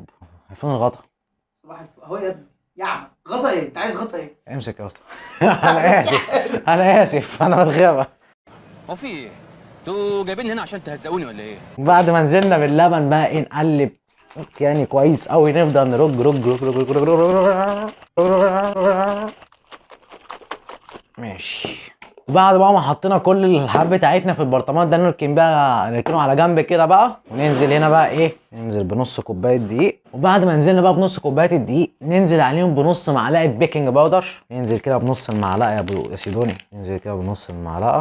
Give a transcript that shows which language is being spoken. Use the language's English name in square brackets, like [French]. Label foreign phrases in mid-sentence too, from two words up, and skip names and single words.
[Arabic] فين الغطا؟ صباح الفل اهو يا ابني. يا عم غطا ايه؟ انت عايز غطا ايه؟ امسك يا اسطى. انا اسف، انا اسف، انا بتغابى. هو في ايه؟ انتوا جايبين هنا عشان تهزقوني ولا ايه؟ بعد ما نزلنا باللبن بقى ايه نقلب يعني كويس قوي. نفضل نرج رج رج رج رج رج رج. ماشي. وبعد بقى ما حطينا كل الحب بتاعتنا في البرطمان ده نركن بقى، نركنه على جنب كده بقى. وننزل هنا بقى ايه، ننزل بنص كوبايه دقيق. وبعد ما نزلنا بقى بنص كوبايه الدقيق ننزل عليهم بنص معلقه [English] baking powder. [Arabic] ننزل كده بنص المعلقه يا ابو سيدوني، ننزل كده بنص المعلقه.